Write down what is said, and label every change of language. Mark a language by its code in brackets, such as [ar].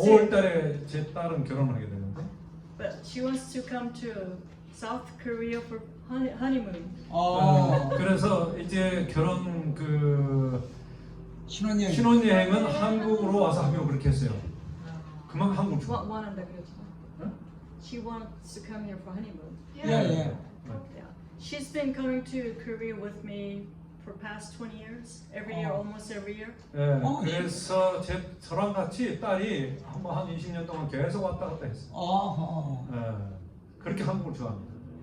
[ko] 5월달에 제 딸은 결혼하게 되는데. [en] but she wants to come to South Korea for honeymoon. [ko] 그래서 이제 결혼 그 신혼여행. 신혼여행은 한국으로 와서 하기로 그렇게 했어요. 그만 한국 좋아. 원한다 그랬잖아. 응? [en] She wants to come here for honeymoon. [ko] 예, 예. [en] Yeah. She's been coming to Korea with me for past 20 years. Every year, almost every year. [ko] 예, 그래서 저랑 같이 딸이 한 20년 동안 계속 왔다 갔다 했어요. 예, 그렇게 한국을 좋아합니다.